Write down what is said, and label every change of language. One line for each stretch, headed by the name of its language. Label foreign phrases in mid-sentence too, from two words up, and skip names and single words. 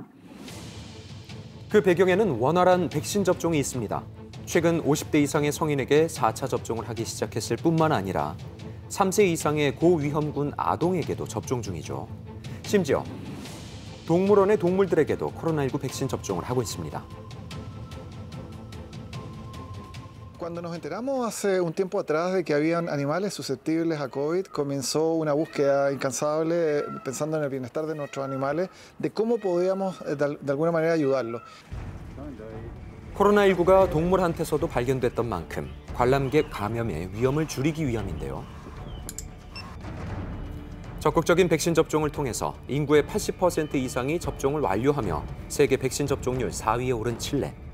Korean: 그 배경에는 원활한 백신 접종이 있습니다. 최근 50대 이상의 성인에게 4차 접종을 하기 시작했을 뿐만 아니라 3세 이상의 고위험군 아동에게도 접종 중이죠. 심지어 동물원의 동물들에게도 코로나19 백신 접종을 하고 있습니다.
Spanish: Cuando nos enteramos hace un tiempo atrás de que habían animales susceptibles a COVID, comenzó una búsqueda incansable pensando en el bienestar de nuestros animales, de cómo podíamos de alguna manera ayudarlos.
Korean: 코로나19가 동물한테서도 발견됐던 만큼 관람객 감염의 위험을 줄이기 위함인데요. 적극적인 백신 접종을 통해서 인구의 80% 이상이 접종을 완료하며 세계 백신 접종률 4위에 오른 칠레.